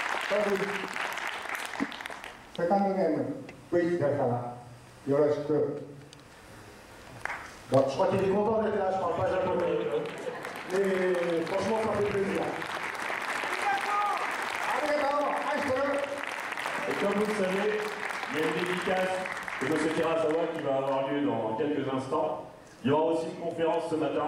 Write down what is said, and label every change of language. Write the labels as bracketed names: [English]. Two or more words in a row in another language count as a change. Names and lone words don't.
[Japanese] セカンドゲーム V だからよろしく。 [French] Bon, je crois qu'il est content d'être là, je parle pas japonais. Mais franchement, ça fait plaisir. Et comme vous le savez, il y a une dédicace de M. Terasawa qui va avoir lieu dans quelques instants. Il y aura aussi une conférence ce matin.